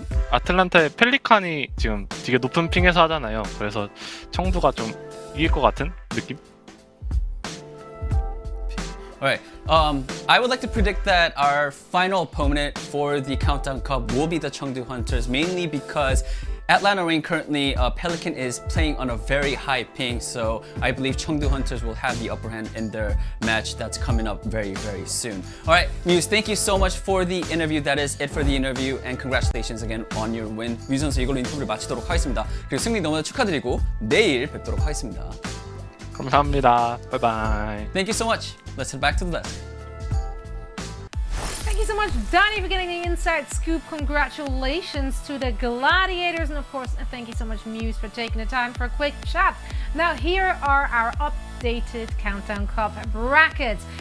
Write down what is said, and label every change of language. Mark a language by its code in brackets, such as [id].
[ko] 아틀란타의 펠리칸이 지금 되게 높은 핑에서 하잖아요. 그래서 청두가 좀 이길 것 같은 느낌? [en] Alright, I would like to predict that our final opponent for the Countdown Cup will be the Chengdu Hunters, mainly because Atlanta Reign currently, Pelican is playing on a very high ping, so I believe Chengdu Hunters will have the upper hand in their match that's coming up very, very soon. Alright, Muse, thank you so much for the interview. That is it for the interview, and congratulations again on your win. [ko] 뮤즈 선수 이걸로 인터뷰를 마치도록 하겠습니다. 그리고 승리 너무나 축하드리고 내일 뵙도록 하겠습니다. 감사합니다. 바이바이. [en] Thank you so much. Let's head back to the desk. Thank you so much, Danny, for getting the inside scoop. Congratulations to the Gladiators. And of course, thank you so much, Muse, for taking the time for a quick chat. Now, here are our updated Countdown Cup brackets.